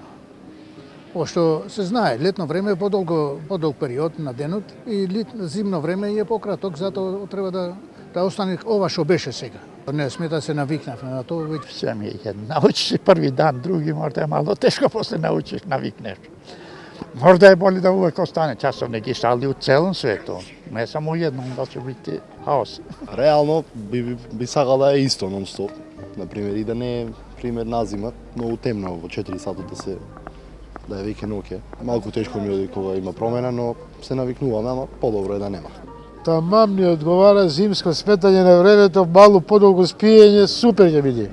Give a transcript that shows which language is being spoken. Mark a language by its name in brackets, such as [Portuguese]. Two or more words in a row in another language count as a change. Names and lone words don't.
[Macedonian] Пошто се знае, летно време е подолг период на денот и зимно време е пократок, затоа треба да остане ова што беше сега. Не сме да се навикнавме на тоа, веќе Все ми е едно. [Serbian] Научиш први дан, други можда е мало тешко, после научиш, навикнеш. Možda je bolje da uvek ostane časovnik isto, ali u celom svetu, ne samo u jednom, da će biti haos. [Macedonian] Realno bi сакала е исто нон-стоп. Например, и да не е пример на зима, многу темно во 4 сата да е веќе ноќе. Малку тешко ми оди кога има промена, но се навикнуваме, ама подобро е да нема. Тамам ми одговара зимско сметање на времето, малку подолго спиење, супер ќе биде.